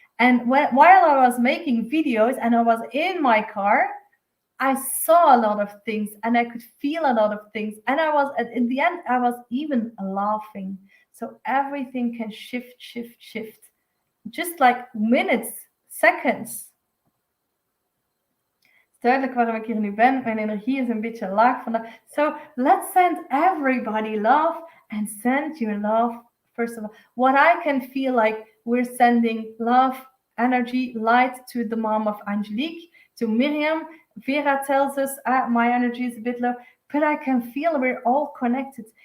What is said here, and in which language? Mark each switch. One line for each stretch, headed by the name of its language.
English: And while I was making videos and I was in my car, I saw a lot of things and I could feel a lot of things. And I was, in the end, I was even laughing. So everything can shift, just like minutes, seconds.
Dutch: Duidelijk waarom ik hier nu ben. Mijn energie is een beetje laag vandaag.
English: So let's send everybody love, and send your love first of all. What I can feel like we're sending love, energy, light to the mom of Angelique, to Miriam. Vera tells us my energy is a bit low, but I can feel we're all connected.